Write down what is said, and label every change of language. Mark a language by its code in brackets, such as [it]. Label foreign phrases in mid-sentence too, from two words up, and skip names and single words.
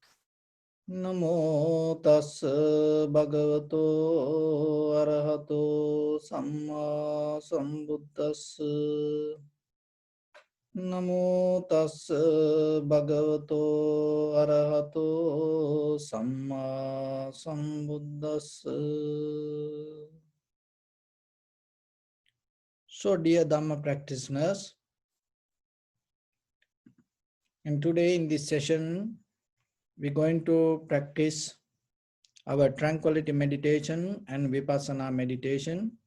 [pi] Namo tassa bhagavato arahato samma sambuddhassa. Namo tassa bhagavato arahato samma sambuddhassa. [en] So, dear Dhamma practitioners, and today in this session, we're going to practice our tranquility meditation and vipassana meditation.